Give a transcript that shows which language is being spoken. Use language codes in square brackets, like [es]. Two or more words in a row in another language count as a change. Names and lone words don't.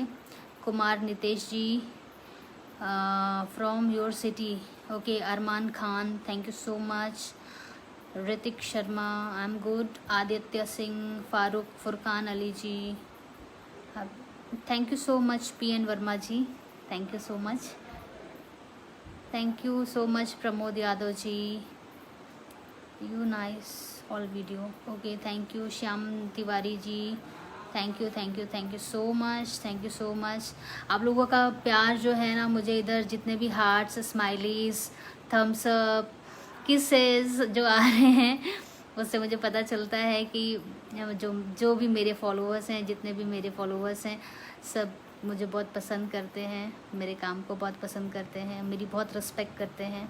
[en] कुमार नितेश जी, from your city. ओके, अरमान खान, thank you so much. ऋतिक शर्मा, I am good. आदित्य सिंह, फारूक, फुरकान अली जी, thank you so much. PN वर्मा जी, thank you so much. thank you so much प्रमोद यादव जी, you nice all video, okay thank you. श्याम तिवारी जी, thank you thank you thank you so much, thank you so much. [hi] आप लोगों का प्यार जो है ना, मुझे इधर जितने भी हार्ट्स, स्माइलीज, [en] thumbs up, [hi] किसेस जो आ रहे हैं, उससे मुझे पता चलता है कि जो भी मेरे फॉलोअर्स हैं, जितने भी मेरे फॉलोअर्स हैं, सब मुझे बहुत पसंद करते हैं, मेरे काम को बहुत पसंद करते हैं, मेरी बहुत रिस्पेक्ट करते हैं।